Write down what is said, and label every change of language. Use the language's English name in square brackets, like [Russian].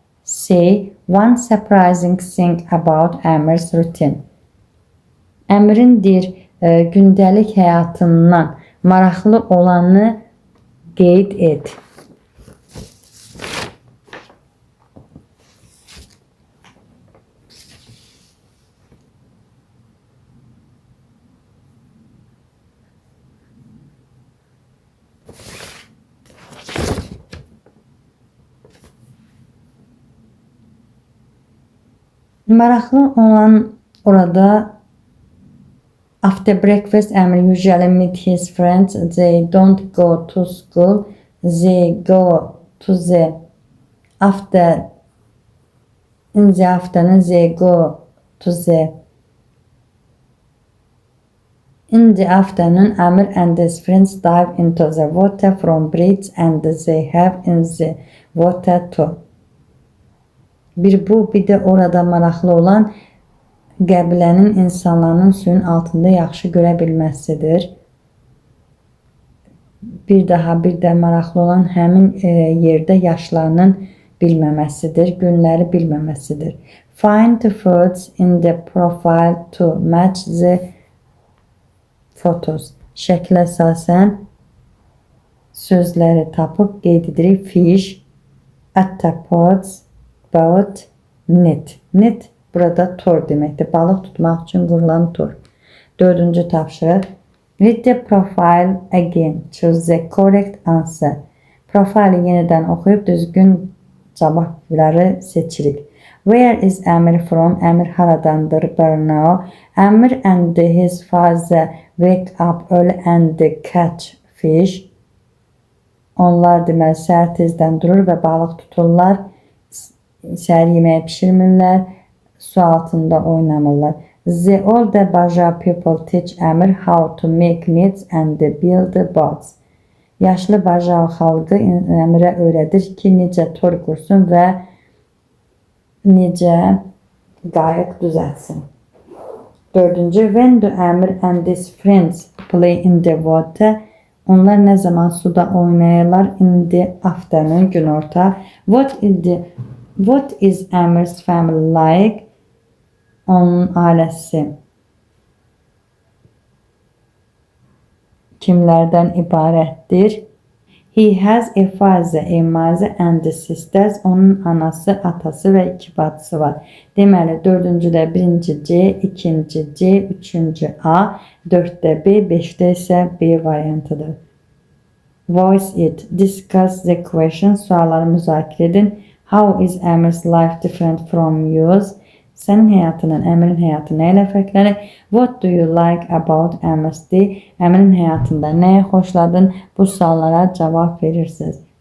[English] Say one surprising thing about Amir's routine. [Azerbaijani] Əmirin deyir gündəlik həyatından maraqlı olanı qeyd et. Maraqlı olan orada [English] after breakfast Amir usually meet his friends. They don't go to school. They go to the in the afternoon they go to the in the afternoon Amir and his friends dive into the water from bridge and they have in the water too. [Azerbaijani] Bir bu, bir də orada maraqlı olan qəbilənin insanların suyun altında yaxşı görə bilməsidir. Bir də maraqlı olan həmin yerdə yaşlarının bilməməsidir, günləri bilməməsidir. [English] Find the words in the profile to match the photos. [Azerbaijani] Şəklə əsasən sözləri tapıb qeyd edirik. [English] Fish, octopus, boat, net. [Azerbaijani] Net burada tor deməkdir. Balıq tutmaq üçün qurulan tor. Dördüncü tapşırıq. [English] Read the profile again. Choose the correct answer. [Azerbaijani] Profili yenidən oxuyub düzgün cavabları seçirik. Where is Amir from? Amir haradandır? Borneo. [English] Amir and his father wake up early and catch fish. [Azerbaijani] Onlar deməli səhər tezdən durur və balıq tuturlar. Səhər yeməyi pişirmirlər, su altında oynamırlar. [English] The older Baja people teach Amir how to make nets and build boats. [Azerbaijani] Yaşlı Baja xalqı Əmirə öyrədir ki, necə tor qursun və necə qayıq düzəltsin. Dördüncü, [English] when do Amir and his friends play in the water? [Azerbaijani] Onlar nə zaman suda oynayırlar? [English] In the afternoon, [Azerbaijani] günorta. [English] What is Amir's family like? [Azerbaijani] Onun ailəsi kimlərdən ibarətdir? [English] He has a father, a mother and sisters. [Azerbaijani] Onun anası, atası və 2 bacısı var. Deməli, dördüncüdə birinci C, ikinci C, üçüncü A, 4də B, 5də isə B variantıdır. [English] Voice it. Discuss the question. [Azerbaijani] Sualları müzakirə edin. [English] How is Amir's life different from yours? [Azerbaijani] Sənin həyatının Əmirin həyatı nə ilə fərqlənir? [English] What do you like about Amir's day? [Azerbaijani] Əmirin həyatında nəyə xoşladın? Bu suallara cavab verirsiniz.